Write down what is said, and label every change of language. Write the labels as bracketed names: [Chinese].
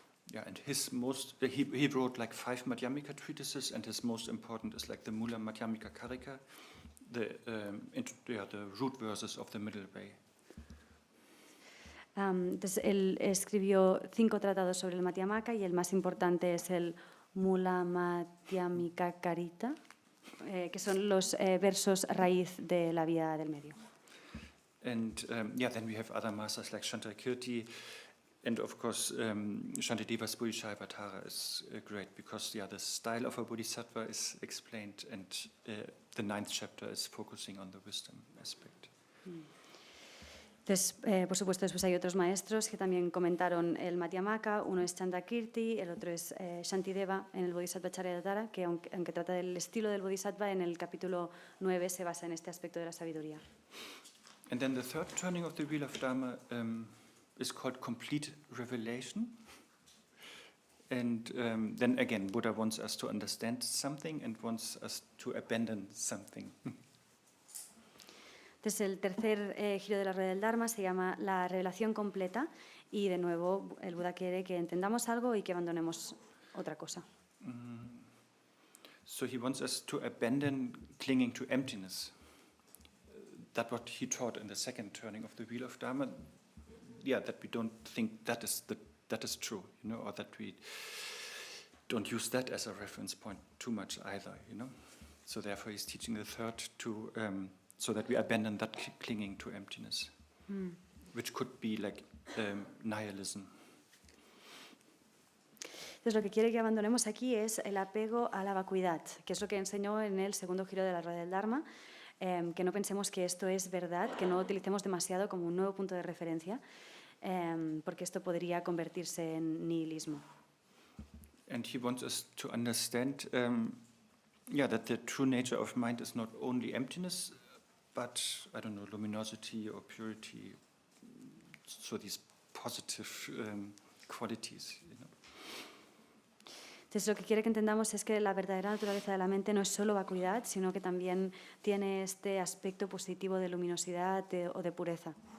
[English] Yeah, and he wrote like 5 Madhyamika treatises, and his most important is like the Mula Madhyamika Karika, the root verses of the Middle Way. [Spanish] Entonces, él escribió 5 tratados sobre el Madhyamaka, y el más importante es el Mula Madhyamika Karita, que son los versos raíz de la vía del medio. [English] And then we have other masters like Shantideva, and of course Shantideva's Bodhicharyavatarā is great because the style of a bodhisattva is explained, and the 9th chapter is focusing on the wisdom aspect. [Spanish] Entonces, por supuesto, después hay otros maestros que también comentaron el Madhyamaka. Uno es Chandakirti, el otro es Shantideva en el Bodhicharyavatarā, que aunque trata del estilo del bodhisattva, en el capítulo 9 se basa en este aspecto de la sabiduría. [English] And then the third turning of the wheel of Dharma is called complete revelation. And then again, Buddha wants us to understand something and wants us to abandon something. [Spanish] Entonces, el tercer giro de la rueda del Dharma se llama la revelación completa, y de nuevo el Buda quiere que entendamos algo y que abandonemos otra cosa. [English] So he wants us to abandon clinging to emptiness. That's what he taught in the second turning of the wheel of Dharma. Yeah, that we don't think that is true, or that we don't use that as a reference point too much either, So therefore he's teaching the third to so that we abandon that clinging to emptiness, which could be like nihilism. [Spanish] Entonces lo que quiere que abandonemos aquí es el apego a la vacuidad, que es lo que enseñó en el segundo giro de la rueda del Dharma, que no pensemos que esto es verdad, que no lo utilicemos demasiado como un nuevo punto de referencia, porque esto podría convertirse en nihilismo. [English] And he wants us to understand that the true nature of mind is not only emptiness, but, I don't know, luminosity or purity, so these positive qualities. You know? [Spanish] Entonces lo que quiere que entendamos es que la verdadera naturaleza de la mente no es solo vacuidad, sino que también tiene este aspecto positivo de luminosidad o de pureza.